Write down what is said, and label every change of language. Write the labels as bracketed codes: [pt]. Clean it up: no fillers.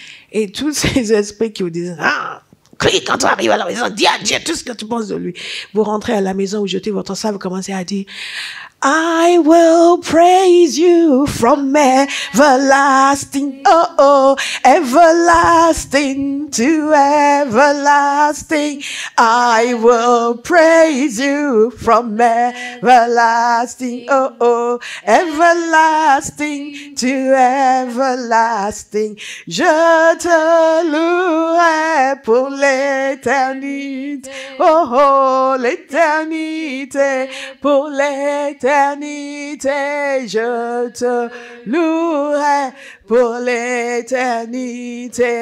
[fr] Et tous ces esprits qui vous disent, crie quand tu arrives à la maison, dis à Dieu tout ce que tu penses de lui. Vous rentrez à la maison, vous jetez votre sac, vous commencez à dire, [en] I will praise you from everlasting, everlasting to everlasting. I will praise you from everlasting, everlasting to everlasting. [fr] Je te louerai pour l'éternité, l'éternité, pour l'éternité. Je te louerai pour l'éternité.